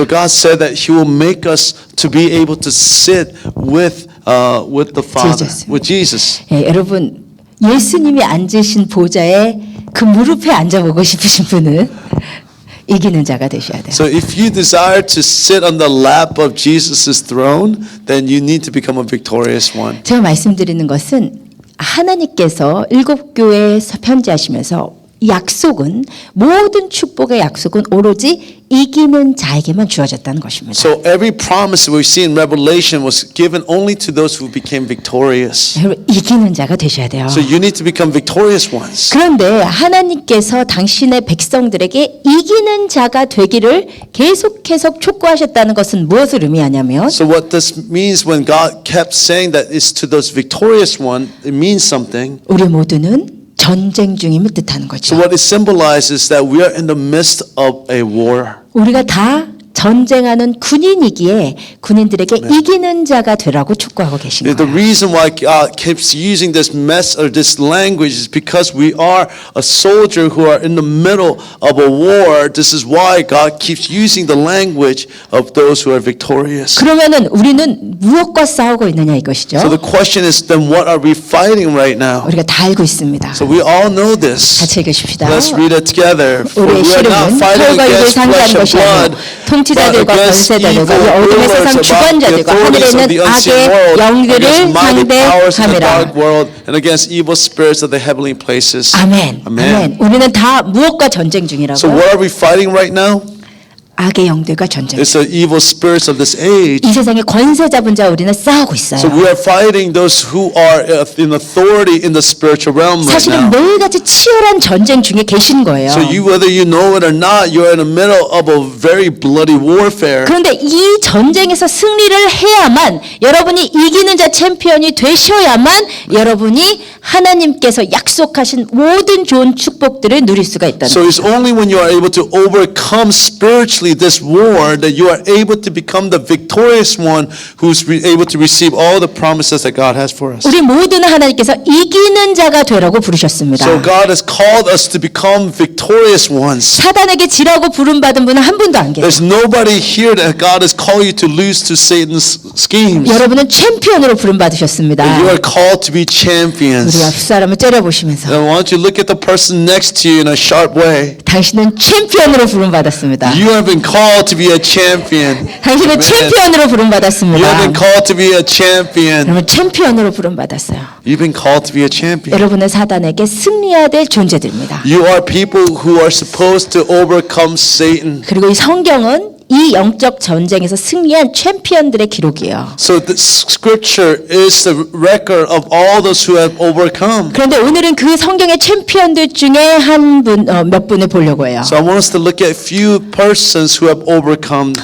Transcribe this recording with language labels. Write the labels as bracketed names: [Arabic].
[English] So God said that He will make us to be able to sit with the Father, Jesus. with Jesus. [Korean] 예, 여러분 예수님이 앉으신 보좌에 그 무릎에 앉아보고 싶으신 분은 이기는 자가 되셔야 돼요. [English] So if you desire to sit on the lap of Jesus' throne, then you need to become a victorious one. [Korean] 제가 말씀드리는 것은 하나님께서 일곱 교회에서 편지하시면서 약속은 모든 축복의 약속은 오로지 이기는 자에게만 주어졌다는 것입니다. [English] So every promise we see in Revelation was given only to those who became victorious. [Korean] 여러분 이기는 자가 되셔야 돼요. [English] So you need to become victorious ones. [Korean] 그런데 하나님께서 당신의 백성들에게 이기는 자가 되기를 계속해서 촉구하셨다는 것은 무엇을 의미하냐면 [English] So what this means when God kept saying that it's to those victorious one, it means something. [Korean] 우리 모두는 전쟁 중임을 뜻하는 [English] So [Korean] 거죠. [English] what it symbolizes is that we are in the midst of a war. [Korean] 우리가 다 전쟁하는 군인이기에 군인들에게 이기는 자가 되라고 촉구하고 계신 [English] The [Korean] 거예요. [English] reason why God keeps using this this language is because we are a soldier who are in the middle of a war. This is why God keeps using the language of those who are victorious. [Korean] 그러면은 우리는 무엇과 싸우고 있느냐 이것이죠. [English] So the question is then what are we fighting right now? [Korean] 우리가 다 알고 있습니다. [English] So we all know this. [Korean] 같이 읽으십시다. [English] Let's read it together. For [Korean] 우리의 [English] we are not [Korean] 씨름은 [English] fighting [Korean] 혈과 육을 [English] against [Korean] 상대하는 [English] flesh and [Korean] 것이 [English] blood, [Korean] 아니고 통치자들과 권세자들과 이 어둠의 세상 주권자들과 하늘에 있는 악의 영들을 상대함이라. [English] and against evil spirits of the heavenly places. [Korean] 아멘. [English] Amen. [Korean] 아멘. 우리는 다 무엇과 전쟁 [English] So [Korean] 중이라고요? [English] what are we fighting right now? [Korean] 악의 영들과 전쟁. [English] It's the evil spirits of this age. [Korean] 이 세상의 권세 잡은 자와 우리는 싸우고 [English] So [Korean] 있어요. [English] we are fighting those who are in authority in the spiritual realm right [Korean] 사실은 [English] now. [Korean] 매일같이 치열한 전쟁 중에 계신 거예요. [English] So you, whether you know it or not, you're in the middle of a very bloody warfare. [Korean] 그런데 이 전쟁에서 승리를 해야만 여러분이 이기는 자 챔피언이 되셔야만 여러분이 하나님께서 약속하신 모든 좋은 축복들을 누릴 수가 있다는 [English] So [Korean] 거예요. [English] it's only when you are able to overcome spiritually this war that you are able to become the victorious one who's able to receive all the promises that God has for us. [Korean] 우리 모두는 하나님께서 이기는 자가 되라고 부르셨습니다. [English] So God has called us to become victorious ones. [Korean] 사단에게 지라고 부름받은 분은 한 분도 안 계세요. [English] There's nobody here that God has called you to lose to Satan's schemes. [Korean] 여러분은 챔피언으로 부름받으셨습니다. [English] You are called to be [Korean] 우리 [English] champions. [Korean] 앞사람을 째려보시면서 [English] And why don't you look at the person next to you in a sharp way? [Korean] 당신은 챔피언으로 부름받았습니다. [English] You have been called to be a champion. [Korean] 당신은 [English] Amen. [Korean] 챔피언으로 [English] You have [Korean] 부름받았습니다. [English] been called to be a champion. [Korean] 여러분 챔피언으로 부름받았어요. [English] You've been called to be a champion. [Korean] 여러분은 사단에게 승리해야 될 존재들입니다. [English] You are people who are supposed to overcome Satan. [Korean] 그리고 이 성경은 이 영적 전쟁에서 승리한 챔피언들의 기록이에요. [English] So the scripture is the record of all those who have overcome. [Korean] 그런데 오늘은 그 성경의 챔피언들 중에 몇 분을 보려고 해요. [English] So I want us to look at few persons who have overcome.